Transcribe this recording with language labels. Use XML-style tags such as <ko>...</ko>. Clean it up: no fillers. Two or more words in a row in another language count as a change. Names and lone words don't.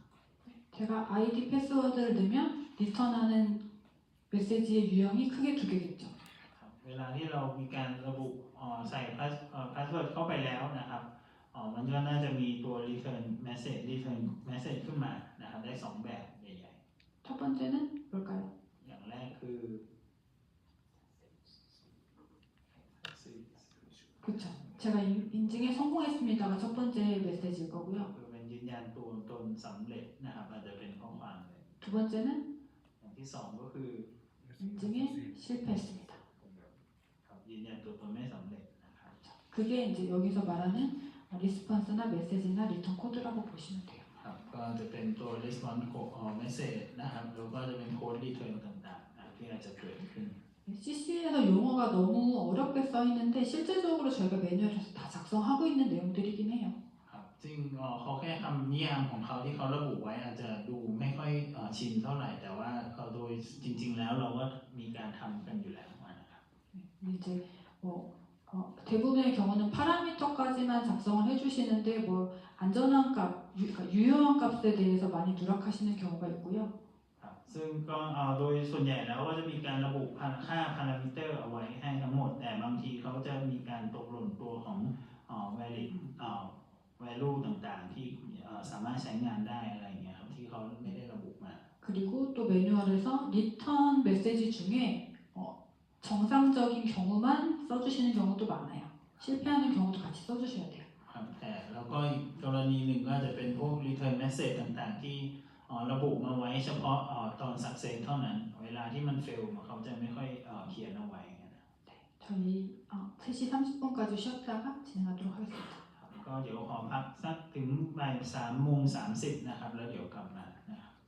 <ko>제가 아이디 패스워드를 넣으면 리턴하는 메시지의 유형이 크게 두 개겠죠.</ko> <th>ครับเวลาที่เรามีการระบุใส่ password เข้าไปแล้วนะครับมันก็น่าจะมีตัว return message ขึ้นมานะครับได้2แบบใหญ่</th> <ko>첫 번째는 뭘까요?</ko> <th>ๆอย่างแรกคือ</th> <ko>그쵸. 제가 인증에 성공했습니다가 첫 번째 메시지일 거고요.</ko> <th>คือเป็นยืนยันตัวตนสำเร็จนะครับอาจจะเป็นข้อความเลย</th> <ko>두 번째는</ko> <th>อย่างที่2ก็คือ</th> <ko>인증에 실패했습니다.</ko> <th>ครับยืนยันตัวตนไม่สำเร็จนะครับ</th> <ko>그게 이제 여기서 말하는 리스폰스나 메시지나 리턴 코드라고 보시면 돼요.</ko> <th>ครับก็จะเป็นตัว</th> <en>response message</en> <th>นะครับแล้วก็จะเป็น</th> <en>code return</en> <th>ต่างๆนะครับที่อาจจะเกิดขึ้น</th> <ko>네, CC에서 용어가 너무 어렵게 써 있는데 실제적으로 저희가 매뉴얼에서 다 작성하고 있는 내용들이긴 해요.</ko> <th>ครับซึ่งเขาแค่คำนิยามของเขาที่เขาระบุไว้อาจจะดูไม่ค่อยชินเท่าไหร่แต่ว่าโดยจริงๆแล้วเราก็มีการทำกันอยู่แล้วนะครับ</th> <ko>이제 뭐 대부분의 경우는 파라미터까지만 작성을 해주시는데 뭐 안전한 값, 그러니까 유효한 값에 대해서 많이 누락하시는 경우가 있고요.</ko> <th>ครับซึ่งก็โดยส่วนใหญ่แล้วก็จะมีการระบุค่าพารามิเตอร์เอาไว้ให้ทั้งหมดแต่บางทีเขาจะมีการตกหล่นตัวของ</th> <en>valid value</en> <th>ต่างๆที่สามารถใช้งานได้อะไรอย่างเงี้ยครับที่เขาไม่ได้ระบุมา</th> <ko>그리고 또 매뉴얼에서 리턴 메시지 중에 정상적인 경우만 써주시는 경우도 많아요. 실패하는 경우도 같이 써주셔야 돼요.</ko> <th>ครับแต่แล้วก็อีกกรณีหนึ่งก็จะเป็นพวก</th> <en>return message</en> <th>ต่างๆที่ระบุมาไว้เฉพาะตอน success เท่านั้นเวลาที่มัน fail เขาจะไม่ค่อยเขียนเอาไว้นะ</th> <ko>저희 3시 30분까지 쉬었다가 진행하도록 하겠습니다.</ko> <th>ก็เดี๋ยวขอพักสักถึงบ่าย3:30นะครับแล้วเดี๋ยวกลับมานะครับ</th>